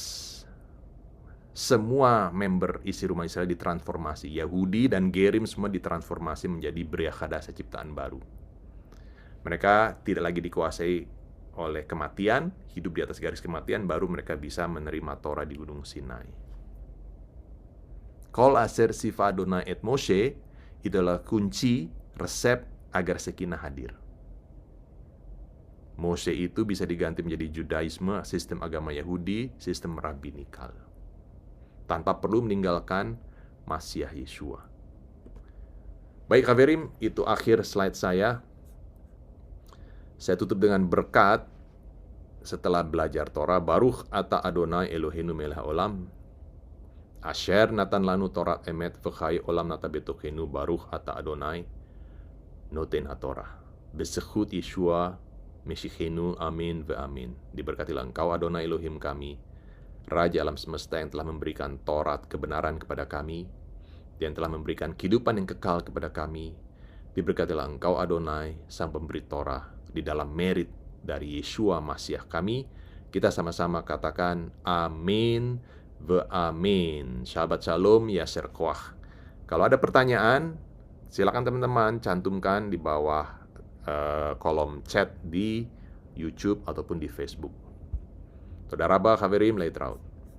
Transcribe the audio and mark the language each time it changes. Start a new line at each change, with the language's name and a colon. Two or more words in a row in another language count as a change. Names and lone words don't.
Indonesian: Semua member isi rumah Israel ditransformasi. Yahudi dan Gerim semua ditransformasi menjadi
Hebrew: בריאה חדשה,
Indonesian: ciptaan baru. Mereka tidak lagi dikuasai oleh kematian, hidup di atas garis kematian, baru mereka bisa menerima Torah di Gunung Sinai.
Hebrew: כל אשר צוה אדני את משה
Indonesian: adalah kunci resep agar Sekinah hadir. Moshe itu bisa diganti menjadi Judaisme, sistem agama Yahudi, sistem rabbinikal, tanpa perlu meninggalkan Masiah Yeshua. Baik Haverim, itu akhir slide saya. Saya tutup dengan berkat setelah belajar Torah.
Hebrew: ברוך אתה אדני אלהינו מלך העולם אשר נתן לנו תורת אמת וחיי עולם נטע בתוכנו ברוך אתה אדני נותן התורה. בזכות ישוע משיחנו אמן ואמן.
Indonesian: Diberkatilah Engkau Adonai Elohim kami, Raja alam semesta yang telah memberikan Taurat kebenaran kepada kami, yang telah memberikan kehidupan yang kekal kepada kami. Diberkatilah Engkau Adonai, sang pemberi Torah, di dalam merit dari Yeshua Masiah kami. Kita sama-sama katakan
Hebrew: אמן ואמן. שבת שלום יישר כח.
Indonesian: Kalau ada pertanyaan, silakan teman-teman cantumkan di bawah kolom chat di YouTube ataupun di Facebook.
Hebrew: תודה רבה חברים להתראות.